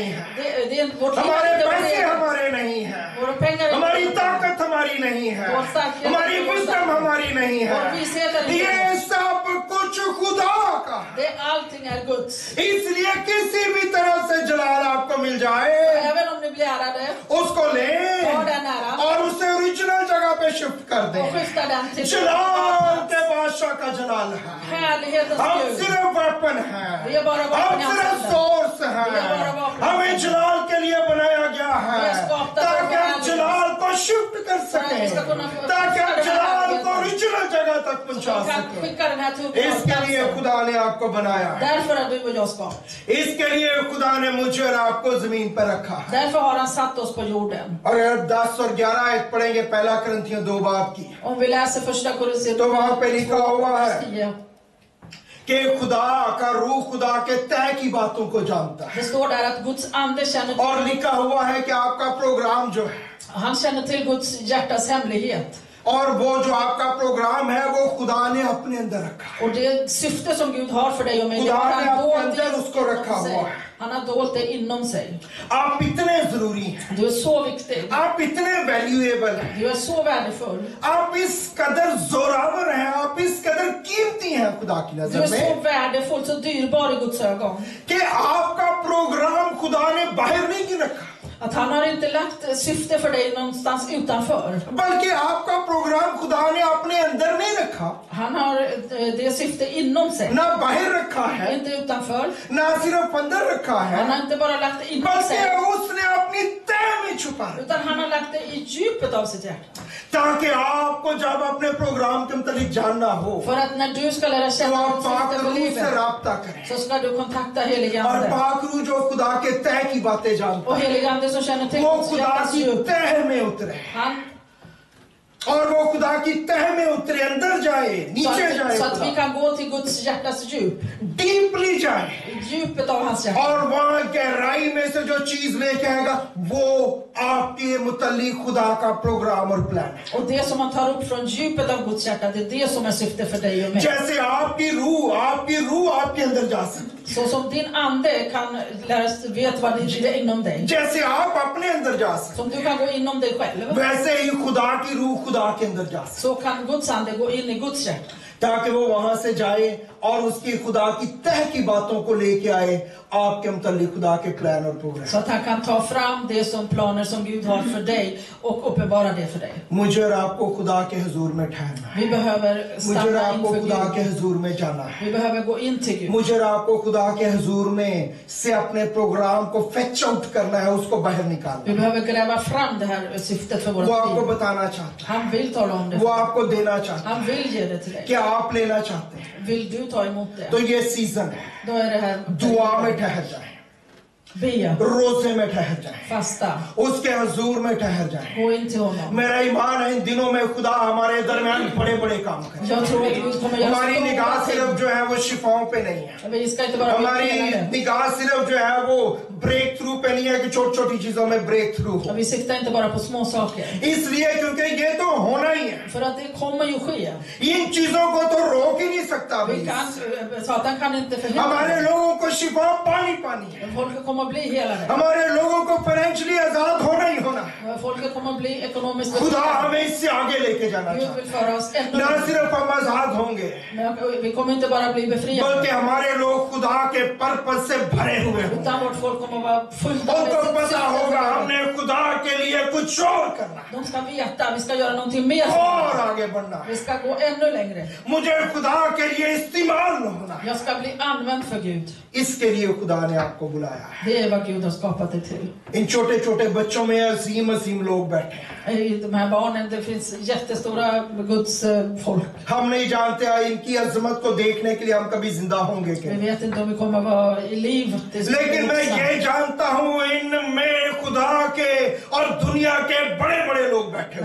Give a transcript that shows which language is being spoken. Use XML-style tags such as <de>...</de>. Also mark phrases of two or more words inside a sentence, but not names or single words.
<sv>Det är vårt liv</sv> <ur>हमारे</ur> <sv>är inte</sv> <ur>पैसे</ur> <sv>vårt.</sv> <ur>ہمارے نہیں ہے,</ur> <sv>Våra pengar är</sv> <ur>हमारी</ur> <sv>inte</sv> <ur>طاقت ہماری ہماری نہیں ہے,</ur> <sv>Vår starkhet</sv> <ur>हमारी</ur> <sv>är vår</sv> <ur>विजडम</ur> <sv>starkhet.</sv> <ur>ہماری نہیں ہے,</ur> <sv>Vår vishet är inte</sv> <ur>ये</ur> <sv>vår.</sv> <ur>سب کچھ خدا کا ہے.</ur> <sv>Det allting är Guds.</sv> <ur>اس لیے کسی بھی طرح سے جلال آپ کو مل جائے,</ur> <sv>Även om ni blir ärade</sv> <ur>اس کو لے</ur> <sv>Ta den äran.</sv> <ur>اور اسے اوریجنل جگہ پہ شفٹ کر دے.</ur> <sv>och skifta den till</sv> <ur>جلال کے بادشاہ کا جلال ہے,</ur> <sv>härlighetens</sv> <ur>हम</ur> <sv>Gud.</sv> <ur>صرف ویپن ہے,</ur> <sv>Vi är bara vapen</sv> <ur>हम</ur> <sv>i</sv> <ur>सिर्फ</ur> <sv>hans händer.</sv> <ur>سورس ہے,</ur> <sv>Vi är bara vapen i hans</sv> <ur>हमें</ur> <sv>händer.</sv> <ur>جلال کے لیے بنایا گیا ہے</ur> <sv>Vi är skapta för</sv> <ur>تاکہ ہم</ur> <sv>härlighet.</sv> <ur>جلال کو شفٹ کر</ur> <sv>För att vi ska kunna</sv> <ur>सके,</ur> <sv>få-</sv> <ur>تاکہ ہم</ur> <sv>skifta den</sv> <ur>जलाल</ur> <sv>härligheten.</sv> <ur>کو اوریجنل جگہ تک</ur> <sv>Så</sv> <ur>पहुंचा</ur> <sv>vi kan</sv> <ur>सके।</ur> <sv>skicka den här till</sv> <ur>اس کے لیے</ur> <sv>uppdraget.</sv> <ur>خدا نے آپ کو بنایا ہے,</ur> <sv>Därför har du och jag skapat.</sv> <ur>اس کے لیے خدا نے مجھے اور آپ کو زمین پر رکھا ہے.</ur> <sv>Därför har han satt oss på jorden.</sv> <ur>اور اگر 10 اور 11 آیت پڑھیں گے پہلا کرنتھیوں 2 باب کی,</ur> <sv>Om vi läser första Korinthierbrevet</sv> <ur>تو وہاں پہ لکھا ہوا ہے 10. کہ خدا کا روح خدا کے تہہ کی باتوں کو جانتا ہے,</ur> <sv>Det står där att Guds ande känner</sv> <ur>और</ur> <sv>till,</sv> <ur>لکھا ہوا ہے کہ آپ کا پروگرام جو ہے,</ur> <sv>han känner till Guds hjärtas hemlighet.</sv> <ur>اور وہ جو آپ کا پروگرام ہے وہ خدا نے اپنے اندر رکھا ہے.</ur> <sv>Och det syfte som Gud har för dig och mig, det</sv> <ur>खुदा</ur> <sv>har</sv> <ur>ने</ur> <sv>han</sv> <ur>अपने</ur> <sv>dolt</sv> <ur>اندر اس کو رکھا</ur> <sv>inom</sv> <ur>हुआ</ur> <sv>sig.</sv> <ur>है।</ur> <sv>Han har dolt det inom sig.</sv> <ur>آپ اتنے ضروری ہیں,</ur> <sv>Du är så viktig.</sv> <ur>آپ اتنے ویلیوایبل ہیں,</ur> <sv>Du är så värdefull.</sv> <ur>آپ اس قدر زوراور ہیں، آپ اس قدر قیمتی ہیں خدا کی</ur> <sv>Du</sv> <ur>नजर</ur> <sv>är så</sv> <ur>में</ur> <sv>värdefull, så dyrbar i Guds ögon.</sv> <ur>کہ آپ کا پروگرام خدا نے باہر نہیں رکھا,</ur> <sv>Att han har inte lagt syfte för dig någonstans utanför.</sv> <ur>بلکہ آپ کا پروگرام خدا نے اپنے اندر نہیں رکھا,</ur> <sv>Han har det syfte inom sig.</sv> <ur>نہ باہر رکھا ہے,</ur> <sv>Inte utanför.</sv> <ur>نہ صرف اندر رکھا</ur> <sv>Han</sv> <ur>है,</ur> <sv>har inte bara lagt det inom</sv> <ur>बल्कि</ur> <sv>sig,</sv> <ur>اس نے اپنی تہہ میں چھپا رکھا,</ur> <sv>utan han har lagt det i djupet av sitt hjärta.</sv> <ur>تاکہ آپ کو جب اپنے پروگرام کے مطلب جاننا ہو</ur> <sv>För att när du ska lära</sv> <ur>तो</ur> <sv>känna</sv> <ur>आप</ur> <sv>ditt</sv> <ur>पाक</ur> <sv>syfte för</sv> <ur>روح سے</ur> <sv>livet,</sv> <ur>رابطہ کریں,</ur> <sv>så ska du kontakta helige</sv> <ur>और</ur> <sv>ande.</sv> <ur>پاک روح جو خدا کے تہہ کی باتیں جانتا</ur> <sv>Och</sv> <ur>है</ur> <sv>helige ande som känner till</sv> <ur>वो</ur> <sv>Guds</sv> <ur>खुदा</ur> <sv>hjärtas</sv> <ur>की</ur> <sv>djup,</sv> <ur>تہہ میں اترے,</ur> <sv>han,</sv> <ur>اور وہ خدا کی تہہ میں اترے، اندر جائے,</ur> <sv>så</sv> <ur>नीचे</ur> <sv>att,</sv> <ur>जाए,</ur> <sv>så att vi kan gå till Guds hjärtas djup,</sv> <ur>ڈیپلی جائے,</ur> <sv>i djupet av hans hjärta.</sv> <ur>اور وہاں گہرائی میں سے جو چیز لے کے آئے گا وہ آپ کے متعلق خدا کا پروگرام اور پلان ہے.</ur> <sv>Och det som han tar upp från djupet av Guds hjärta, det är det som är syftet för dig och mig.</sv> <ur>جیسے آپ کی روح آپ کے اندر جا سکتی,</ur> <sv>Så som din ande kan vet vad det är inom dig,</sv> <ur>جیسے آپ اپنے اندر جا سکتے,</ur> <sv>som du kan gå inom dig själv,</sv> <ur>ویسے ہی خدا کی روح خدا کے اندر جا سکتی,</ur> <sv>så kan Guds ande gå in i Guds hjärta.</sv> <ur>تاکہ وہ وہاں سے جائے اور اس کی خدا کی تہہ کی باتوں کو لے کے آئے آپ کے متعلق خدا کے پلان اور پروگرام.</ur> <sv>Så att han kan ta fram det som planer som Gud har för dig och uppenbara det för dig.</sv> <ur>مجھے اور آپ کو خدا کے حضور میں ٹھہرنا ہے,</ur> <sv>Vi behöver</sv> <ur>مجھے اور</ur> <sv>stanna</sv> <ur>आपको</ur> <sv>inför</sv> <ur>خدا کے</ur> <sv>Gud.</sv> <ur>حضور میں جانا ہے,</ur> <sv>Vi behöver gå in till Gud.</sv> <ur>مجھے اور آپ کو خدا کے حضور میں سے اپنے پروگرام کو</ur> <en>fetch out</en> <ur>کرنا ہے، اس کو باہر نکالنا</ur> <sv>Vi</sv> <ur>है।</ur> <sv>behöver gräva fram det här syftet för</sv> <ur>वो</ur> <sv>vårt</sv> <ur>आपको</ur> <sv>liv.</sv> <ur>بتانا چاہتا</ur> <sv>Han vill tala om det.</sv> <ur>ہے، وہ آپ کو دینا چاہتا</ur> <sv>Han vill ge det till</sv> <ur>है,</ur> <sv>dig.</sv> <ur>کیا آپ لینا چاہتے ہیں?</ur> <sv>Vill du ta emot</sv> <ur>तो</ur> <sv>det?</sv> <ur>یہ سیزن ہے,</ur> <sv>Då är det här</sv> <ur>دعا میں ٹھہر جائے,</ur> <sv>be,</sv> <ur>روزے میں ٹھہر جائے,</ur> <sv>fasta,</sv> <ur>اس کے حضور میں ٹھہر جائے.</ur> <sv>gå in till honom.</sv> <ur>میرا ایمان ہے ان دنوں میں خدا ہمارے درمیان بڑے بڑے کام کرے.</ur> <sv>Jag tror att Gud kommer göra</sv> <ur>ہماری نگاہ</ur> <sv>stora</sv> <ur>सिर्फ</ur> <sv>ting.</sv> <ur>جو ہے وہ شفاؤں پہ نہیں ہے,</ur> <sv>Vi ska inte bara</sv> <ur>हमारी</ur> <sv>bli helade.</sv> <ur>نگاہ صرف جو ہے وہ</ur> <en>break through</en> <ur>پہ نہیں ہے کہ چھوٹی چھوٹی چیزوں میں</ur> <en>break through</en> <ur>हो,</ur> <sv>Vi siktar inte bara på små saker.</sv> <ur>اس لیے کیونکہ یہ تو ہونا ہی ہے,</ur> <sv>För att det kommer ju ske.</sv> <ur>ان چیزوں کو تو روک ہی نہیں سکتا</ur> <sv>Vi</sv> <ur>भी।</ur> <sv>kan, Satan kan inte förhindra</sv> <ur>हमारे</ur> <sv>det.</sv> <ur>لوگوں کو شفا پانی پانی ہے,</ur> <sv>Folket kommer att bli helade.</sv> <ur>ہمارے لوگوں کو فائنانشلی آزاد ہونا ہی ہونا ہے.</ur> <sv>Folket kommer att bli ekonomiskt</sv> <ur>खुदा</ur> <sv>befriade.</sv> <ur>ہمیں اس سے آگے لے کے جانا</ur> <sv>Gud</sv> <ur>चाहता</ur> <sv>vill föra oss</sv> <ur>है,</ur> <sv>ännu</sv> <ur>न</ur> <sv>längre.</sv> <ur>صرف ہم آزاد ہوں گے</ur> <sv>Men vi kommer inte bara bli befriade,</sv> <ur>بلکہ ہمارے لوگ خدا کے پرپس سے بھرے ہوئے ہوں گے.</ur> <sv>utan vårt folk kommer att vara fulla med</sv> <ur>उनको</ur> <sv>sitt</sv> <ur>پتہ ہوگا</ur> <sv>syfte.</sv> <ur>ہم نے خدا کے لیے کچھ اور کرنا ہے,</ur> <sv>De ska veta, vi ska göra någonting mer.</sv> <ur>اور آگے بڑھنا ہے,</ur> <sv>Vi ska gå ännu längre.</sv> <ur>مجھے خدا کے لیے استعمال ہونا ہے.</ur> <sv>Jag ska bli använd för Gud.</sv> <ur>اس کے لیے خدا نے آپ کو بلایا ہے.</ur> <sv>Det är vad Gud har skapat dig till.</sv> <ur>ان چھوٹے چھوٹے بچوں میں عظیم عظیم لوگ بیٹھے ہیں,</ur> <sv>I de här barnen, det finns jättestora Guds folk.</sv> <ur>ہم نہیں جانتے ان کی عظمت کو دیکھنے کے لیے ہم کبھی زندہ ہوں گے</ur> <sv>Vi</sv> <ur>क्या,</ur> <sv>vet inte om vi kommer att vara i liv tills vi</sv> <ur>लेकिन</ur> <sv>blir</sv> <ur>मैं</ur> <sv>vuxna.</sv> <ur>یہ جانتا ہوں ان میں خدا کے اور دنیا کے بڑے بڑے لوگ بیٹھے</ur>